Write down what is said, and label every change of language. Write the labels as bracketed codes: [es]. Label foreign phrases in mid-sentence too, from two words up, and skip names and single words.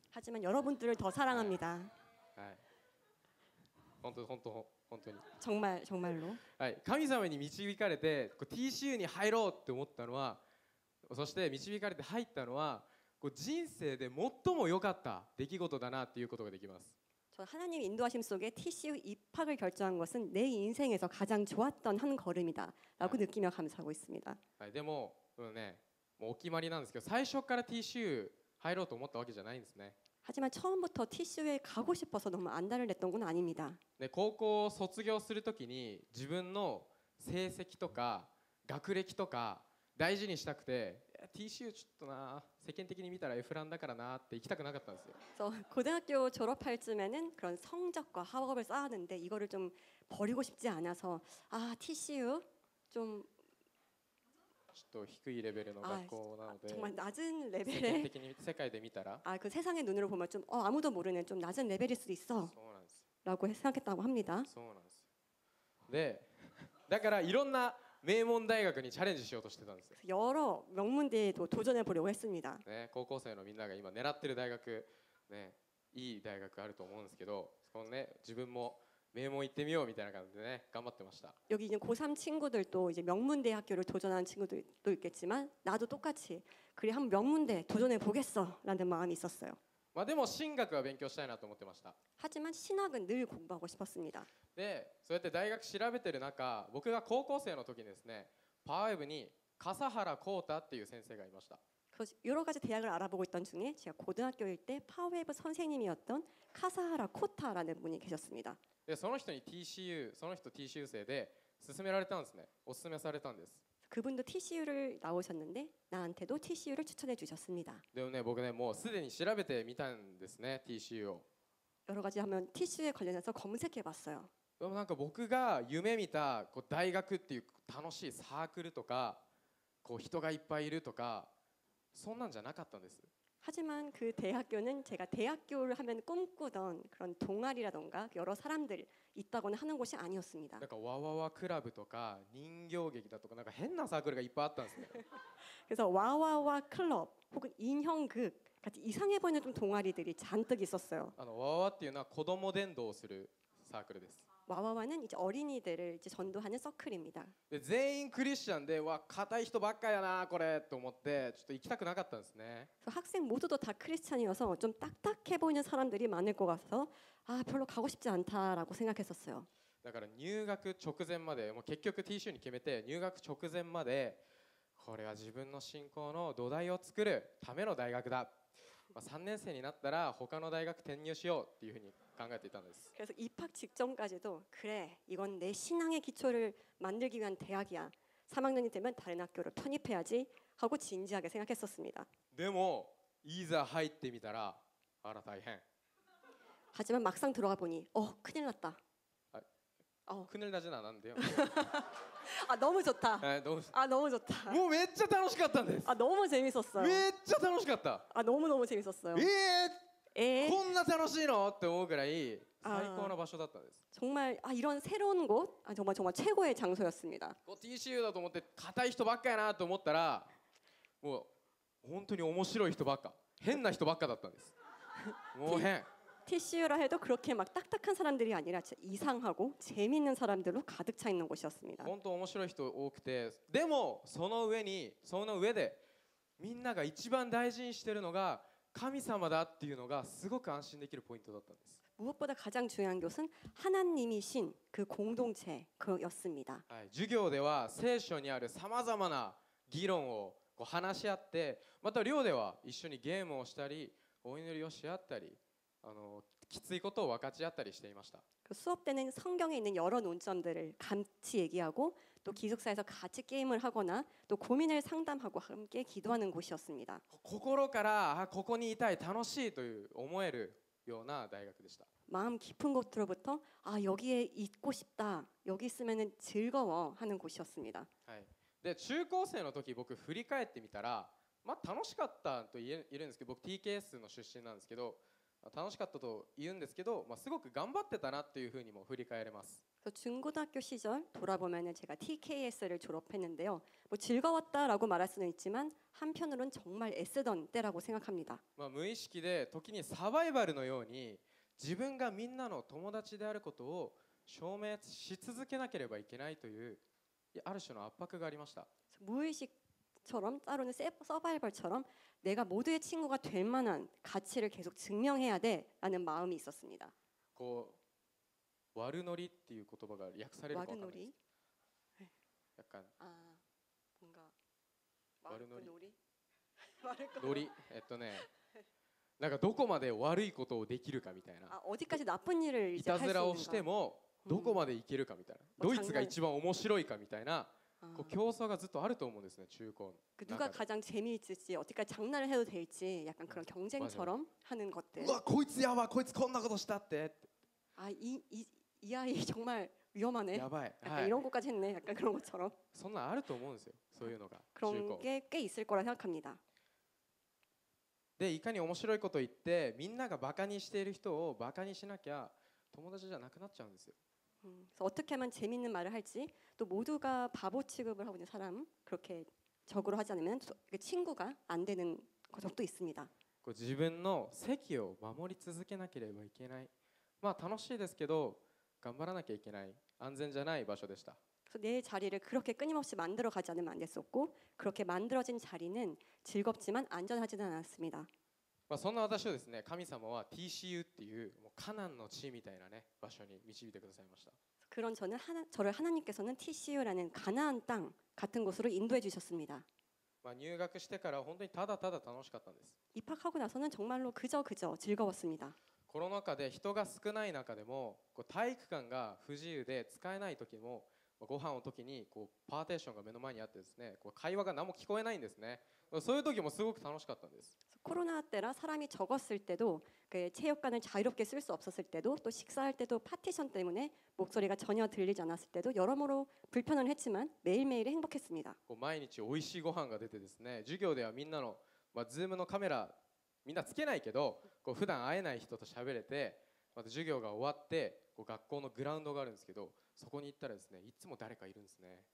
[ko] 하지만 여러분들을 더 사랑합니다. [ja] はい。本当に。 [ko] 정말로. [ja] はい。神様に導かれてTCU に入ろうって思ったのは、そして導かれて入ったのは、人生で最も良かった出来事だなっていうことができます。 [ko] 저 하나님 인도하심 속에 TCU 입학을 결정한 것은 내 인생에서 가장 좋았던 한 걸음이다라고 느끼며 감사하고 있습니다. [ja] はい。でもね、もうお決まりなんですけど、最初から TCU 入ろうと思ったわけじゃないんですね。 [ko] 하지만 처음부터 TCU에 가고 싶어서 너무 안달을 냈던 건 아닙니다. [ja] で高校を卒業するときに自分の成績とか学歴とか大事にしたくて、TCU ちょっとな、世間的に見たら F ランだからなって行きたくなかったんですよ。 [ko] 그래서 고등학교 졸업할 쯤에는 그런 성적과 학업을 쌓았는데 이거를 좀 버리고 싶지 않아서 TCU 좀 [ja] ちょっと低いレベルの学校なので、 [ko] 정말 낮은 [ja] 世間 [ko] 레벨의 [ja] 的に世界で見たら [ko] 그 세상의 눈으로 보면 좀 아무도 모르는 좀 낮은 레벨일 수도 [ja] そうなんですよ。 [ko] 있어라고 생각했다고 합니다. [ja] そうなんですよ。で、だからいろんな名門大学にチャレンジしようとしてたんですよ。 [ko] 여러 명문대에도 도전해 보려고 했습니다. [ja] ね、高校生のみんなが今狙ってる大学、ね、いい大学あると思うんですけど、そのね、自分も名門行ってみようみたいな感じでね、頑張ってました。 [ko] 여기 이제 고3 친구들도 이제 명문대 학교를 도전하는 친구들도 있겠지만 나도 똑같이 그래 한 명문대 도전해 보겠어라는 마음이 있었어요. [ja] でも進学は勉強したいなと思ってました。 [ko] 하지만 신학은 늘 공부하고 싶었습니다. [ja] で、そうやって大学調べてる中、僕が高校生の時にですね、パワーウェブに笠原浩太っていう先生がいました。 [ko] 그래서 여러 가지 대학을 알아보고 있던 중에 제가 고등학교일 때 파웨이브 선생님이었던 카사하라 코타라는 분이 계셨습니다. [ja] でその人に TCU その人 TCU 生で勧められたんですね。お勧めされたんです。 [ko] 그분도 TCU를 나오셨는데 나한테도 TCU를 추천해 주셨습니다. [ja] でもね僕ねもうすでに調べてみたんですね TCU を。 [ko] 여러 가지 하면 TCU에 관련해서 검색해 봤어요. [ja] でもなんか僕が夢見たこう大学っていう楽しいサークルとかこう人がいっぱいいるとかそんなんじゃなかったんです。 [ko] 하지만 그 대학교는 제가 대학교를 하면 꿈꾸던 그런 동아리라던가 여러 사람들 있다거나 하는 곳이 아니었습니다. [ja] なんかわわわクラブとか人形劇だとかなんか変なサークルがいっぱいあったんですね。 [ko] 그래서 와와와 클럽 혹은 인형극 같이 이상해 보이는 좀 동아리들이 잔뜩 있었어요. [ja] わわわっていうのは子供伝道をするサークルです。 [ko] 와와와는 이제 어린이들을 이제 전도하는 서클입니다. [ja] で全員クリスチャンでわ硬い人ばっかやなこれと思ってちょっと行きたくなかったんですね。 [ko] 그래서 학생 모두도 다 크리스찬이어서 좀 딱딱해 보이는 사람들이 많을 것 같아서 아 별로 가고 싶지 않다라고 생각했었어요. [ja] だから入学直前までもう結局 TCU に決めて入学直前までこれは自分の信仰の土台を作るための大学だ、3年生になったら他の大学転入しようっていうふうに考えていたんです。 [ko] 그래서 입학 직전까지도 그래 이건 내 신앙의 기초를 만들기 위한 대학이야. 3학년이 되면 다른 학교를 편입해야지 하고 진지하게 생각했었습니다. [ja] でもいざ入ってみたらあら大変。 [ko] 하지만 막상 들어가 보니 큰일 났다. 큰일 나진 않았는데요. 아 너무 좋다. 너무 아 너무 좋다. [ja] もうめっちゃ楽しかったんです。 [ko] 아 너무 재밌었어요. [ja] めっちゃ楽しかった。 [ko] 아 너무 재밌었어요. [ja] こんな楽しいのって思うぐらい最高な場所だったんです。 [ko] 정말 이런 새로운 곳 정말 최고의 장소였습니다. [ja] TCU だと思って硬い人ばっかやなと思ったらもう本当に面白い人ばっか変な人ばっかだったんです。もう変。 [ko] TCU라 해도 그렇게 막 딱딱한 사람들이 아니라 진짜 이상하고 재밌는 사람들로 가득 차 있는 곳이었습니다. [ja] 本当面白い人多くてでもその上でみんなが一番大事にしてるのが神様だっていうのがすごく安心できるポイントだったんです。 [ko] 무엇보다 가장 중요한 것은 하나님이신 그 공동체였습니다. [ja] 授業では聖書にあるさまざまな議論をこう話し合ってまた寮では一緒にゲームをしたりお祈りをし合ったりきついことを分かち合ったりしていました。 [ko] 그 수업 때는 성경에 있는 여러 논점들을 같이 얘기하고 또 기숙사에서 같이 게임을 하거나 또 고민을 상담하고 함께 기도하는 곳이었습니다. [ja] 心からここにいたい楽しいという思えるような大学でした。 [ko] 마음 깊은 곳으로부터 여기에 있고 싶다. 여기 있으면 즐거워 하는 곳이었습니다. [ja] で中高生の時僕振り返ってみたら楽しかったと言えるんですけど僕 TKS の出身なんですけど楽しかったと言うんですけどすごく頑張ってたなっていうふうにも振り返れます。 [ko] 그래서 중고등학교 시절 돌아보면은 제가 TKS를 졸업했는데요. 뭐 즐거웠다라고 말할 수는 있지만 한편으로는 정말 애쓰던 때라고 생각합니다. [ja] 無意識で時にサバイバルのように自分がみんなの友達であることを証明し続けなければいけないというある種の圧迫がありました。 [ko] 무의식처럼 따로는 서바이벌처럼 내가 모두의 친구가 될 만한 가치를 계속 증명해야 돼라는 마음이 있었습니다. [ja] こう悪ノリっていう言葉が訳されるかわかんないです。 [ko] 약간 뭔가 [ja] 悪ノリ [ko] 놀이 [ja] なんかどこまで悪いことをできるかみたいな。 [ko] 어디까지 나쁜 일을 [ja] い [ko] 이제 [ja] た [ko] 할 [ja] ず [ko] 수 [ja] らをして [ko] 있는가. [ja] もどこまでいけるかみたいな。ドイツが一番面白いかみたいな。こう競争がずっとあると思うんですね中高。 [ko] 누가 가장 재미있을지 어디까지 장난을 해도 될지 약간 그런 경쟁처럼 하는 것들. [ja] うわこいつやばいこいつこんなことしたって。 [ko] 이 아이 정말 위험하네. [ja] やばい。 [ko] 약간 이런 것까지 했네. 약간 그런 것처럼. [ja] そんなんあると思うんですよそういうのが中 [ko] 그런 [ja] 高。 [ko] 게 꽤 있을 거라 생각합니다. [ja] でいかに面白いこと言ってみんながバカにしている人をバカにしなきゃ友達じゃなくなっちゃうんですよ。 [ko] 그래서 어떻게 하면 재밌는 말을 할지 또 모두가 바보 취급을 하고 있는 사람 그렇게 적으로 하지 않으면 친구가 안 되는 적도 있습니다. [ja] こう自分の席を守り続けなければいけない。楽しいですけど頑張らなきゃいけない安全じゃない場所でした。 [ko] 그래서 내 자리를 그렇게 끊임없이 만들어 가지 않으면 안 됐었고 그렇게 만들어진 자리는 즐겁지만 안전하지는 않았습니다. [ja] そんな私をですね神様は TCU っていうもうカナンの地みたいなね場所に導いてくださいました。 [ko] 그런 저를 하나님께서는 TCU라는 가나안 땅 같은 곳으로 인도해 주셨습니다. [ja] 入学してから本当にただただ楽しかったんです。 [ko] 입학하고 나서는 정말로 그저 즐거웠습니다. [ja] コロナ禍で人が少ない中でもこう体育館が不自由で使えない時もご飯の時にこうパーテーションが目の前にあってですねこう会話が何も聞こえないんですね。そういう時もすごく楽しかったんです。 [ko] 코로나 때라 사람이 적었을 때도 그 체육관을 자유롭게 쓸 수 없었을 때도 또 식사할 때도 파티션 때문에 목소리가 전혀 들리지 않았을 때도 여러모로 불편은 했지만 매일매일 행복했습니다. [ja] こう毎日美味しいご飯が出てですね授業ではみんなの、ズームのカメラみんなつけないけどこう普段会えない人と喋れてまた授業が終わってこう学校のグラウンドがあるんですけどそこに行ったらですねいつも誰かいるんですね。